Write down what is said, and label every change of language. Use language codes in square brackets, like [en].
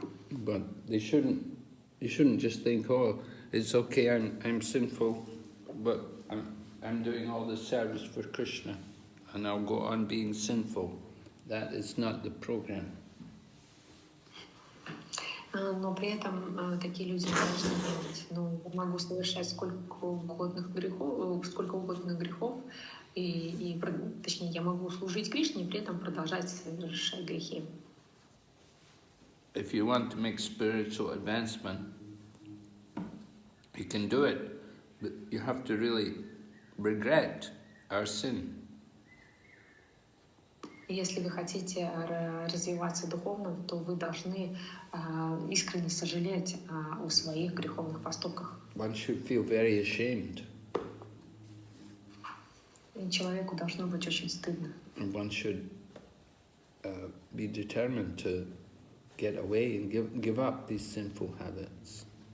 [en] But you shouldn't just think, oh, it's okay, I'm sinful, but I'm doing all this service for Krishna, and I'll go on being sinful. That is not the program. [ru] Но при этом такие люди должны делать. Ну, я могу совершать сколько угодно грехов, точнее, я могу служить Кришне и при этом продолжать совершать грехи. [en] If you want to make spiritual advancement, you can do it, but you have to really regret our sin. [ru] Если вы хотите развиваться духовно, то вы должны искренне сожалеть о своих греховных поступках. [en] One should feel very ashamed. [ru] И человеку должно быть очень стыдно. [en] And one should be determined to get away and give up these sinful habits.